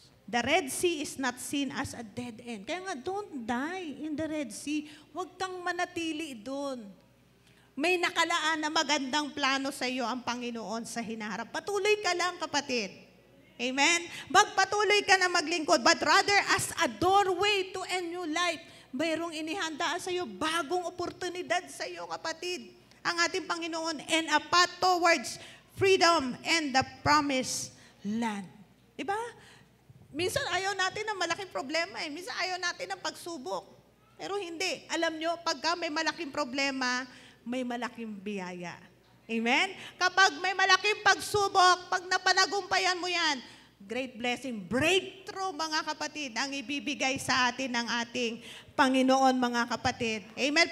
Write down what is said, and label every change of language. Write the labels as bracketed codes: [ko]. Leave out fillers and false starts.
[en] The Red Sea is not seen as a dead end. [tl] Kaya nga, [en] don't die in the Red Sea. [tl] Huwag kang manatili doon. May nakalaan na magandang plano sa iyo ang Panginoon sa hinaharap. Patuloy ka lang, kapatid. Amen? Magpatuloy ka na maglingkod, [en] but rather as a doorway to a new life. [tl] Mayroong inihandaan sa iyo, bagong oportunidad sa iyo, kapatid. Ang ating Panginoon, [en] and a path towards freedom and the promised land. [tl] Diba? Minsan ayaw natin ng malaking problema eh. Minsan ayaw natin ng pagsubok. Pero hindi. Alam nyo, pagka may malaking problema, may malaking biyaya. Amen? Kapag may malaking pagsubok, pag napanagumpayan mo yan, [en] great blessing, breakthrough [tl] mga kapatid, ang ibibigay sa atin ng ating Panginoon mga kapatid. Amen?